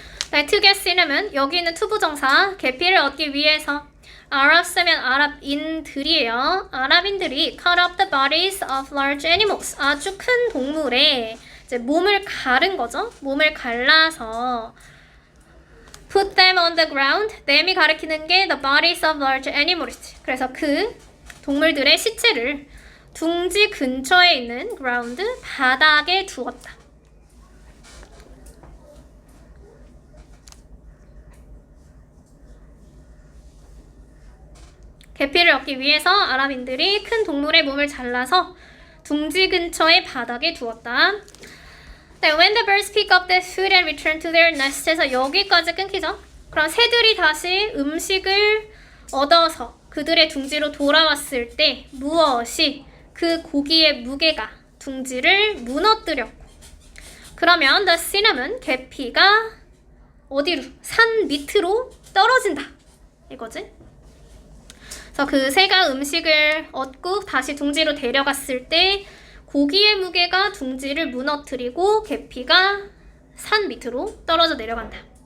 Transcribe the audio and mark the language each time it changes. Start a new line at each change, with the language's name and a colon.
English: 네, to get cinnamon.
Korean: 여기 있는 투부정사 계피를 얻기 위해서 아랍 쓰면 아랍인들이에요. 아랍인들이
English: cut up the bodies of large animals.
Korean: 아주 큰 동물의 이제 몸을 가른 거죠. 몸을 갈라서
English: put them on the ground.
Korean: them이 가리키는 게 the bodies of large animals. 그래서 그 동물들의 시체를 둥지 근처에 있는 ground, 바닥에 두었다. 계피를 얻기 위해서 아랍인들이 큰 동물의 몸을 잘라서 둥지 근처의 바닥에 두었다.
English: Then when the birds pick up their food and return to their nest에서
Korean: 여기까지 끊기죠. 그럼 새들이 다시 음식을 얻어서 그들의 둥지로 돌아왔을 때 무엇이 그 고기의 무게가 둥지를 무너뜨렸고, 그러면
English: the cinnamon,
Korean: 계피가 어디로? 산 밑으로 떨어진다 이거지. 그래서 그 새가 음식을 얻고 다시 둥지로 데려갔을 때 고기의 무게가 둥지를 무너뜨리고 계피가 산 밑으로 떨어져 내려간다.